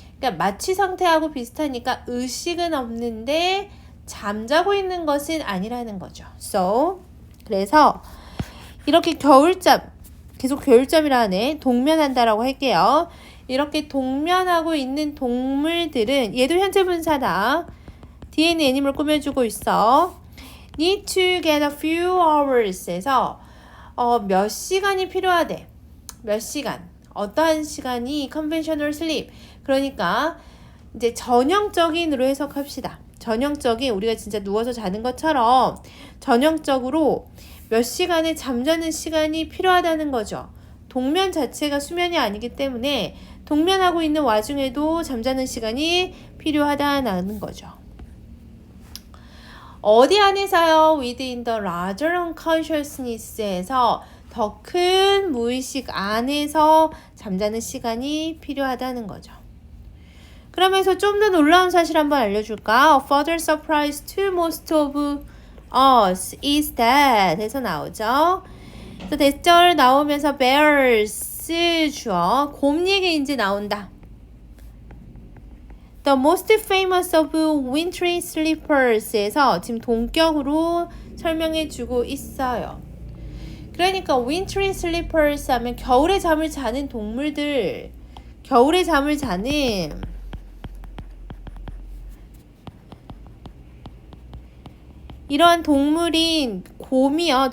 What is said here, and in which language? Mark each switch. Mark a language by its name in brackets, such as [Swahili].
[Korean] 그러니까 마취 상태하고 비슷하니까 의식은 없는데 잠자고 있는 것은 아니라는 거죠. So 그래서 이렇게 겨울잠 계속 겨울잠이라 하네. 동면한다라고 할게요. 이렇게 동면하고 있는 동물들은 얘도 현재 분사다. 뒤에는 애니멀 꾸며주고 있어. [English] Need to get a few hours에서 [Korean] 몇 시간이 필요하대. 몇 시간. 어떠한 시간이 [English] conventional sleep. [Korean] 그러니까 이제 전형적인으로 해석합시다. 전형적인 우리가 진짜 누워서 자는 것처럼 전형적으로 몇 시간의 잠자는 시간이 필요하다는 거죠. 동면 자체가 수면이 아니기 때문에 동면하고 있는 와중에도 잠자는 시간이 필요하다는 거죠. 어디 안에서요? [English] Within the larger unconsciousness [Korean] 에서 더 큰 무의식 안에서 잠자는 시간이 필요하다는 거죠. 그러면서 좀 더 놀라운 사실 한번 알려줄까? [English] A further surprise to most of us is that [Korean] 해서 나오죠. 또 대절 나오면서 bears 주어 곰 얘기 이제 나온다. [English] The most famous of wintry sleepers에서 [Korean] 지금 동격으로 설명해 주고 있어요. 그러니까 [English] wintry sleepers [Korean] 하면 겨울에 잠을 자는 동물들, 겨울에 잠을 자는 이러한 동물인 곰이요.